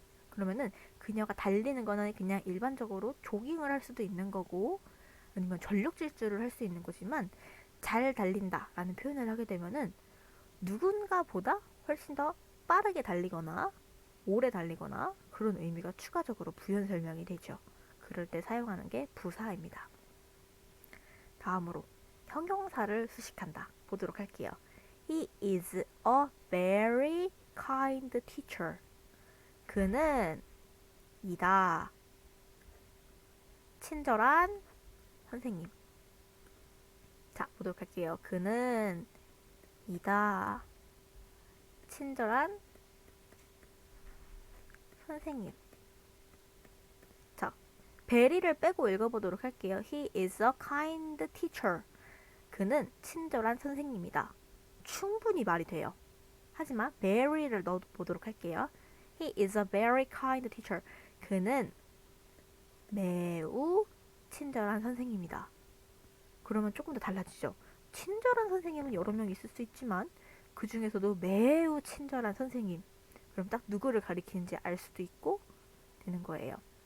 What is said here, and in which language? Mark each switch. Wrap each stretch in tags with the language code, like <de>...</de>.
<ko>그러면은 그녀가 달리는 거는 그냥 일반적으로 조깅을 할 수도 있는 거고 아니면 전력 질주를 할 수 있는 거지만 잘 달린다 라는 표현을 하게 되면은 누군가보다 훨씬 더 빠르게 달리거나 오래 달리거나 그런 의미가 추가적으로 부연 설명이 되죠. 그럴 때 사용하는 게 부사입니다. 다음으로 형용사를 수식한다 보도록 할게요.</ko> <en>He is a very kind teacher.</en> <ko>그는 이다. 친절한 선생님. 자, 보도록 할게요. 그는 이다. 친절한 선생님. 자, very를 빼고 읽어보도록 할게요.</ko> <en>He is a kind teacher.</en> <ko>그는 친절한 선생님이다. 충분히 말이 돼요. 하지만 very를 넣어보도록 할게요.</ko> <en>He is a very kind teacher.</en> <ko>그는 매우 친절한 선생님이다. 그러면 조금 더 달라지죠. 친절한 선생님은 여러 명 있을 수 있지만 그 중에서도 매우 친절한 선생님. 그럼 딱 누구를 가리키는지 알 수도 있고 되는 거예요.</ko>